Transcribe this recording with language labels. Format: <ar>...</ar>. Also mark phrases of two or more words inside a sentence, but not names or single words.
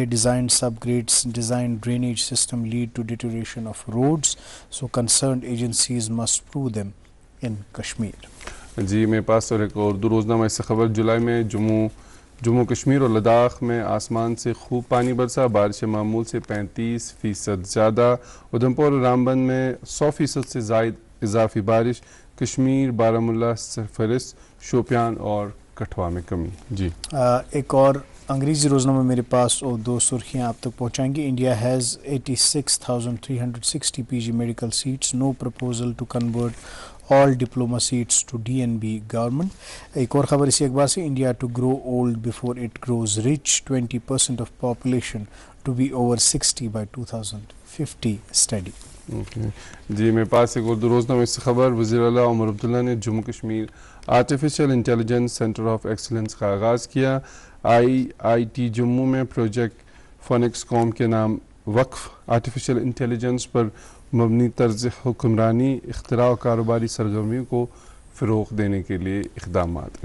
<en>Design sub grades design drainage system lead to deterioration of roads, so concerned agencies must prove them in Kashmir.</en> <ur>جی میرے پاس اور ایک اردو روزنامہ اس سے خبر، جولائی میں جموں کشمیر اور لداخ میں آسمان سے خوب پانی برسا، بارش معمول سے 35% زیادہ. ادھمپور اور رامبن میں 100% سے زائد اضافی بارش. کشمیر، بارہمولہ، سرفرس، شوپیان اور کٹھوا میں کمی. جی ایک اور انگریزی روزنامہ میرے پاس اور دو سرخیاں آپ تک پہنچائیں گے.</ur> <en>India has 86,360 PG medical seats, no proposal to convert all diploma seats to DNB government.</en> <ur>ایک اور خبر اسی اخبار سے،</ur> <en>India to grow old before it grows rich, 20% of population to be over 60 by 2050 study.</en> <ur>جی میرے پاس ایک اردو روزنامہ اس سے خبر، وزیر اعلیٰ عمر عبداللہ نے جموں کشمیر آرٹیفیشل انٹیلیجنس سینٹر آف ایکسلنس کا آغاز کیا. IIT جموں میں پروجیکٹ فونکس قوم کے نام وقف</ur> <en>Artificial Intelligence</en> <ur>پر مبنی طرز حکمرانی، اختراع و کاروباری سرگرمیوں کو فروغ دینے کے لیے اقدامات.</ur>